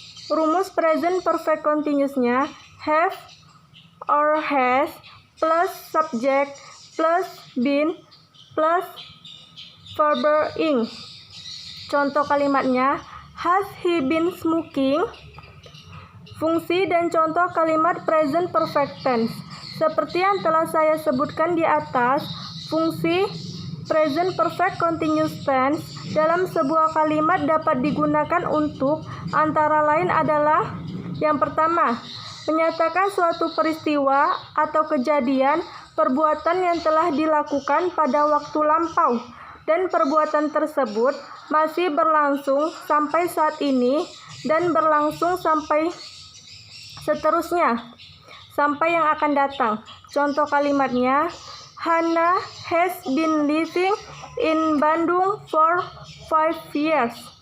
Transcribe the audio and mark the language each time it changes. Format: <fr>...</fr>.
<id>Rumus present perfect continuous-nya have or has plus subject plus been plus verb ing. Contoh kalimatnya,</id> <en>has he been smoking?</en> <id>Fungsi dan contoh kalimat present perfect tense. Seperti yang telah saya sebutkan di atas, fungsi present perfect continuous tense dalam sebuah kalimat dapat digunakan untuk antara lain adalah yang pertama, menyatakan suatu peristiwa atau kejadian perbuatan yang telah dilakukan pada waktu lampau dan perbuatan tersebut masih berlangsung sampai saat ini dan berlangsung sampai seterusnya sampai yang akan datang. Contoh kalimatnya,</id> <en>Hana has been living in Bandung for 5 years.</en>